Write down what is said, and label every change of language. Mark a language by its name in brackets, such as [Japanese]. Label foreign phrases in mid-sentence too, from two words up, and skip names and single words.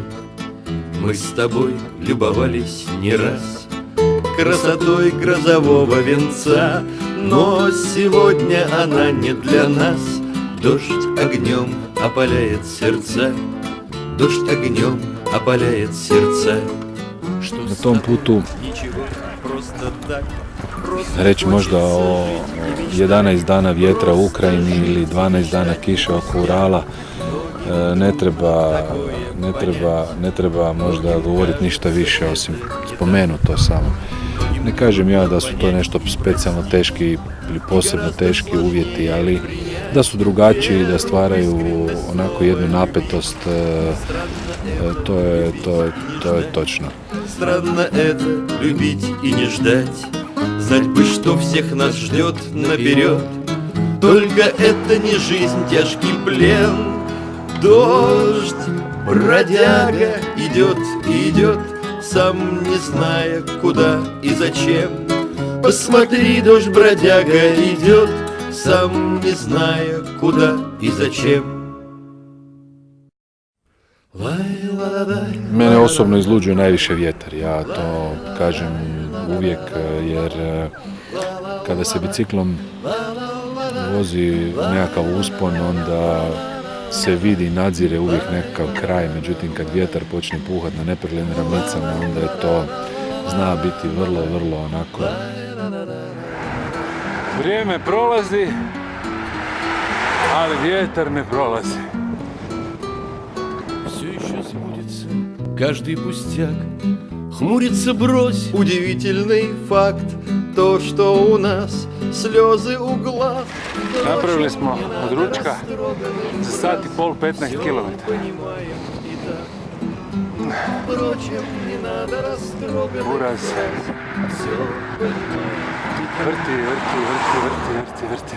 [Russian] Мы с тобой любовались не раз красотой грозового венца, но сегодня она не для нас. Дождь огнем опаляет сердца, дождь огнем опаляет сердца. [Croatian] Na tom putu reći možda o 11 dana vjetra u Ukrajini ili 12 dana kiše oko Urala, ne treba možda govoriti ništa više osim spomenuti to samo. Ne kažem ja da su to nešto specijalno teški ili posebno teški uvjeti, ali da su drugačiji, da stvaraju onako jednu napetost, to je točno. [Russian] Странно это, любить и не ждать, знать бы, что всех нас ждет наперед. Только это не жизнь, тяжкий плен. Дождь, бродяга, идет и идет, сам не зная, куда и зачем. Посмотри, дождь, бродяга, идет, сам не зная, куда и зачем. [Croatian] Mene osobno izluđuje najviše vjetar, ja to kažem uvijek, jer kada se biciklom vozi nekakav uspon, onda se vidi i nadzire uvijek nekakav kraj, međutim kad vjetar počne puhat na nepreglednim ravnicama, onda je to zna biti vrlo onako. Vrijeme prolazi, ali vjetar ne prolazi. [Russian] Каждый пустяк, хмурится брось, удивительный факт, то, что у нас слезы у глаз. [Croatian] Napravili smo od ručka za sat i pol 15 km. Uraz. Vrti.